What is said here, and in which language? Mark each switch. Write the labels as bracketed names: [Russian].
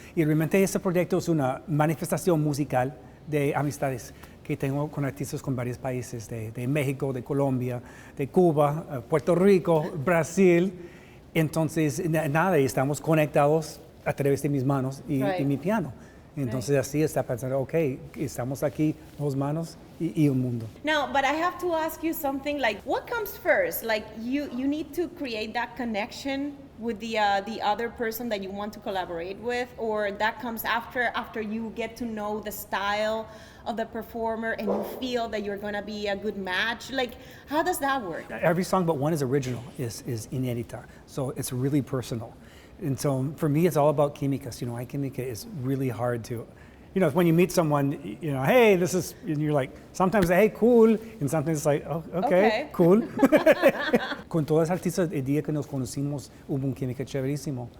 [Spanish] Y realmente este proyecto es una manifestación musical de amistades que tengo con artistas con varios países, de México, de Colombia, de Cuba, Puerto Rico, Brasil. Entonces, nada, estamos conectados a través de mis manos y mi piano. Entonces así está pensando, ok, estamos aquí, 2 manos y un mundo. [English] Now, but I have to ask you something like, what comes first? Like, you need to create that connection with the other person that you want to collaborate with, or that comes after you get to know the style of the performer and you feel that you're going to be a good match? Like, how does that work? Every song but one is original, is inédita, so it's really personal. And so for me, it's all about químicas. You know, química is really hard to, you know, when you meet someone, you know, hey, this is, and you're like, sometimes, hey, cool, and sometimes it's like, oh, okay. Cool. [Spanish] Con todas las artistas, el día que nos conocimos, hubo un química chéverísimo.